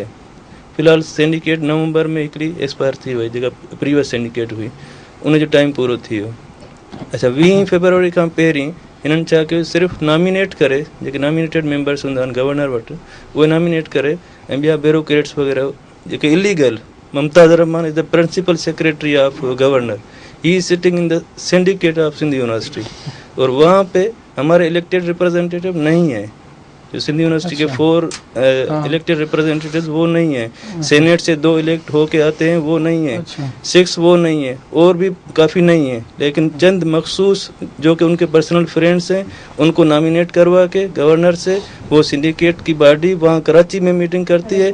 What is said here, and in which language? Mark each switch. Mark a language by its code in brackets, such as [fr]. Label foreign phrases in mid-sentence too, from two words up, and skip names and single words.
[sd] फ़िलहाल सिंडिकेट नवंबर में हिकिड़ी एक्सपायर थी वई, जेका [en] previous syndicate [sd] हुई, उनजो टाइम पूरो थी वियो। अच्छा, 20 फरवरी खां पहिरीं हिननि छा कयो, सिर्फ़ु नॉमिनेट करे, जेके [en] nominated members [sd] हूंदा आहिनि गवर्नर वटि, उहे नॉमिनेट करे ऐं ॿिया ब्यूरोक्रेट्स वग़ैरह जेके इलीगल, [en] Mumtaz Rahman is the principal secretary of governor. He is sitting in the syndicate of Sindh University. [ur] اور وہاں پے ہمارے [en] elected representative [ur] نہیں ہے. جو سندھ یونیورسٹی کے 4 [en] elected representative [ur] وہ نہیں ہے. سینیٹ سے 2 الیکٹ ہو کے آتے ہیں، وہ نہیں ہے۔ 6 وہ نہیں ہے، اور بھی کافی نہیں ہے. لیکن چند مخصوص جو کہ ان کے [en] personal friends [ur] ہیں، ان کو نامینیٹ کروا کے گورنر سے وہ سنڈیکیٹ کی باڈی وہاں کراچی میں میٹنگ کرتی ہے.